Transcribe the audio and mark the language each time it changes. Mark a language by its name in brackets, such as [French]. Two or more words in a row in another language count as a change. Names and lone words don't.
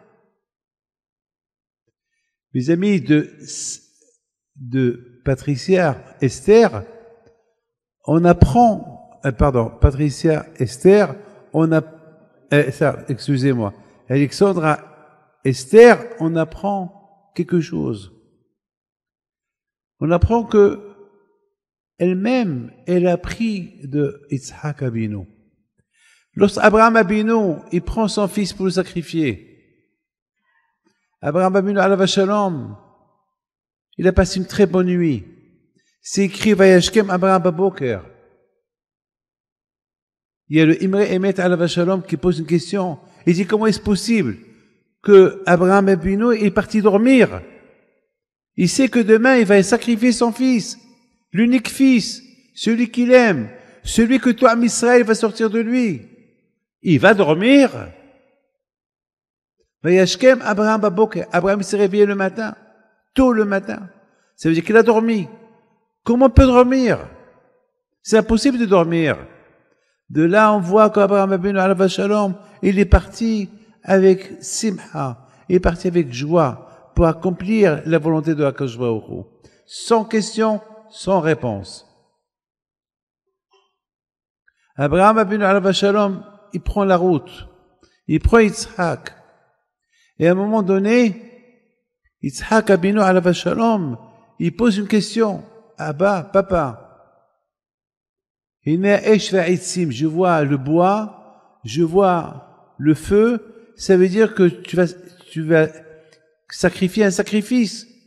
[French] Mes amis, de Patricia, Esther, on apprend, Patricia, Esther, excusez-moi, Alexandra, Esther, on apprend quelque chose. On apprend que elle-même, elle a pris de Yitzhak Abinu. Lorsqu'Abraham Abinu, il prend son fils pour le sacrifier. [Hebrew] אברהם אבינו, עליו שלום, [French] il a passé une très bonne nuit. C'est écrit [Hebrew] וישכם אברהם בבקר. [French] Il y a le Imre Emet [Hebrew] עליו שלום [French] qui pose une question. Il dit comment est-ce possible que Abraham Abinu est parti dormir? Il sait que demain il va sacrifier son fils. L'unique fils, celui qu'il aime, celui que toi, Israël, va sortir de lui. Il va dormir. [Hebrew] וישכם אברהם בבקר. [French] Abraham s'est réveillé le matin, tôt le matin. Ça veut dire qu'il a dormi. Comment on peut dormir? C'est impossible de dormir. De là, on voit qu'Abraham Abinu [Hebrew] עליו שלום, [French] il est parti avec simha, il est parti avec joie pour accomplir la volonté de [Hebrew] הקדוש ברוך הוא. [French] Sans question, sans réponse. [Hebrew] אברהם אבינו עליו שלום, [French] il prend la route. Il prend Yitzhak. Et à un moment donné, [Hebrew] יצחק אבינו עליו שלום, [French] il pose une question. Abba, papa. Je vois le bois, je vois le feu, ça veut dire que tu vas sacrifier un sacrifice.